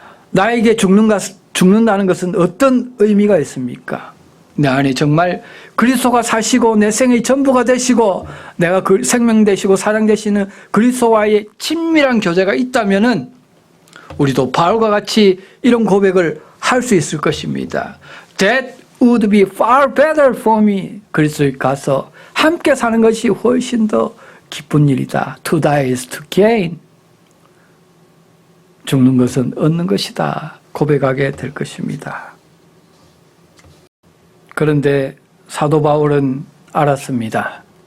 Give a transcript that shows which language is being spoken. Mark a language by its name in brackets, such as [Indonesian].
[Korean] 나에게 죽는다는 것은 어떤 의미가 있습니까? 내 안에 정말 그리스도가 사시고 내 생의 전부가 되시고 내가 그 생명 되시고 사랑 되시는 그리스도와의 친밀한 교제가 있다면은 우리도 바울과 같이 이런 고백을 할 수 있을 것입니다. [English] That would be far better for me. [Korean] 그리스도에 가서 함께 사는 것이 훨씬 더 기쁜 일이다. [English] To die is to gain. [Korean] 죽는 것은 얻는 것이다. 고백하게 될 것입니다. 그런데 사도 바울은 알았습니다.